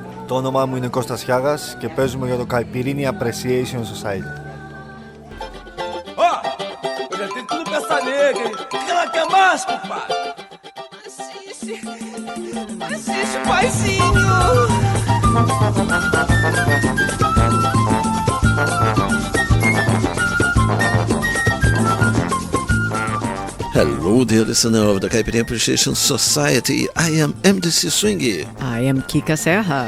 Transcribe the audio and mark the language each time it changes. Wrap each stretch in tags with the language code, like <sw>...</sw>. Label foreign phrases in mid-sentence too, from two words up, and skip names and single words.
<el>Το όνομά μου είναι Κώστας Χιάγας και παίζουμε για το Caipirinha Appreciation Society.</el> <pt>Ó, eu já tenho tudo pra essa nega, hein? O que ela quer mais, compadre? Assiste, paizinho!</pt> <en>Hello, dear listener of the Caipirinha Appreciation Society. I am MDC Swingy. I am Kika Serra.</en>